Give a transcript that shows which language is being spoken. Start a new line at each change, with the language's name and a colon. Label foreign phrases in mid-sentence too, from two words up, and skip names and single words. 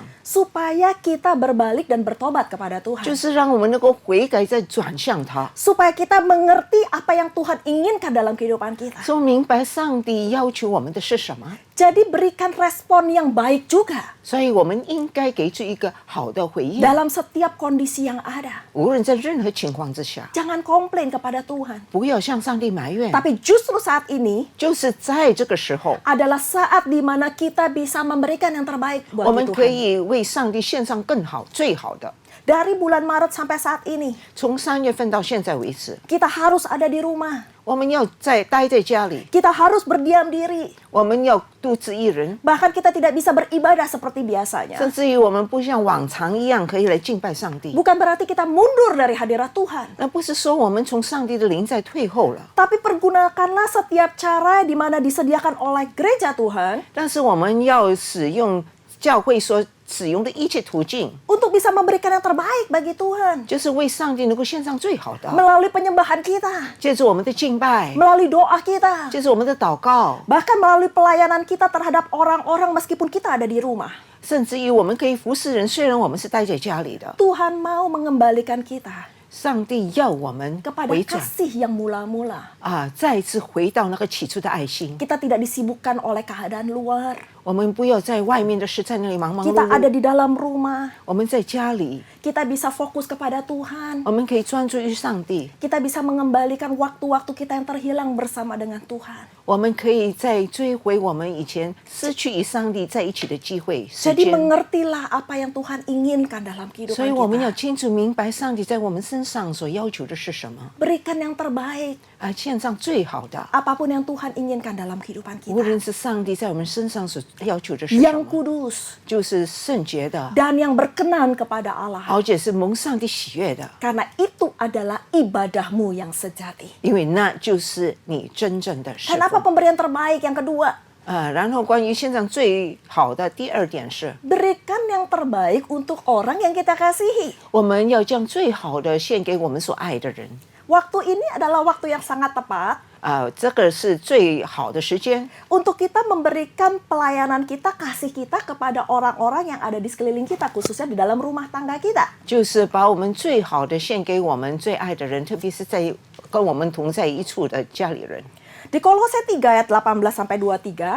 Indonesian: supaya kita berbalik dan bertobat kepada
Chinese: 就
Indonesian: Tuhan.
Chinese: 是让我们能够悔改，再转向他，
Indonesian: Supaya kita mengerti apa yang Tuhan inginkan dalam kehidupan kita.
Chinese: 说明白上帝要求我们的是什么。
Indonesian: Jadi berikan respon yang baik juga
Chinese: 所以我们应该给出一个好的回应，
Indonesian: dalam setiap kondisi yang ada.
Chinese: 无论在任何情况之下，
Indonesian: Jangan komplain kepada Tuhan.
Chinese: 不要向上帝埋怨。
Indonesian: Tapi justru saat ini
Chinese: 就是在这个时候，
Indonesian: adalah saat di mana kita bisa memberikan yang terbaik
Chinese: 我
Indonesian: buat
Chinese: 们可
Indonesian: Tuhan.
Chinese: 以为上帝献上更好、最好的。
Indonesian: Dari bulan Maret sampai saat ini,
Chinese: 从3月份到现在为止，
Indonesian: kita harus ada di rumah.
Chinese: 我们要待在家里，
Indonesian: Kita harus berdiam diri.
Chinese: 我们要独自一人，
Indonesian: Bahkan kita tidak bisa beribadah seperti biasanya.
Chinese: 甚至于我们不像往常一样可以来敬拜上帝。
Indonesian: Bukan berarti kita mundur dari hadirat Tuhan.
Chinese: 那不是说我们从上帝的灵在退后了，
Indonesian: Tapi pergunakanlah setiap cara di mana disediakan oleh gereja Tuhan
Chinese: 但是我们要使用教会所使用的一切途径，
Indonesian: untuk bisa memberikan yang terbaik bagi Tuhan.
Chinese: 就是为上帝能够献上最好的，
Indonesian: Melalui penyembahan kita,
Chinese: 借着我们的敬拜，
Indonesian: melalui doa kita,
Chinese: 借着我们的祷告，
Indonesian: bahkan melalui pelayanan kita terhadap orang-orang meskipun kita ada di rumah.
Chinese: 甚至于我们可以服侍人，虽然我们是待在家里的，
Indonesian: Tuhan mau mengembalikan kita
Chinese: 上帝要我们
Indonesian: kepada
Chinese: 回转
Indonesian: kasih yang mula-mula.
Chinese: 再一次回到那个起初的爱心。
Indonesian: Kita tidak disibukkan oleh keadaan luar.
Chinese: 我们不要在外面的事在那里忙忙碌
Indonesian: Kita ada
Chinese: 碌，
Indonesian: di dalam rumah.
Chinese: 我们在家里，
Indonesian: Kita bisa fokus kepada Tuhan.
Chinese: 我们可以专注于上帝，
Indonesian: Kita bisa mengembalikan waktu-waktu kita yang terhilang bersama dengan Tuhan.
Chinese: 我们可以再追回我们以前失去与上帝在一起的机会时
Indonesian: Jadi
Chinese: 间。
Indonesian: mengertilah apa yang Tuhan inginkan dalam
Chinese: 所
Indonesian: kehidupan
Chinese: 以我们要
Indonesian: kita.
Chinese: 清楚明白上帝在我们身上所要求的是什么，
Indonesian: Berikan yang terbaik.
Chinese: 献上最好的。
Indonesian: Apapun yang Tuhan inginkan dalam kehidupan
Chinese: 无论
Indonesian: kita.
Chinese: 是上帝在我们身上所要求的是什
Indonesian: Yang
Chinese: 么，
Indonesian: kudus
Chinese: 就是圣洁的，
Indonesian: dan yang berkenan kepada Allah.
Chinese: 而且是蒙上帝喜悦的，
Indonesian: Karena itu adalah ibadahmu yang sejati.
Chinese: 因为那就是你真正的侍
Indonesian: Kenapa
Chinese: 奉。
Indonesian: pemberian terbaik yang kedua?
Chinese: 然后关于献上最好的第2点是，
Indonesian: Berikan yang terbaik untuk orang yang kita kasihi.
Chinese: 我们要将最好的献给我们所爱的人。
Indonesian: Waktu ini adalah waktu yang sangat tepat
Chinese: 这个是最好的时间，
Indonesian: untuk kita memberikan pelayanan kita, kasih kita kepada orang-orang yang ada di sekeliling kita, khususnya di dalam rumah tangga kita.
Chinese: 就是把我们最好的献给我们最爱的人，特别是在跟我们同在一处的家里人。
Indonesian: Di Kolose 3 ayat 18-23,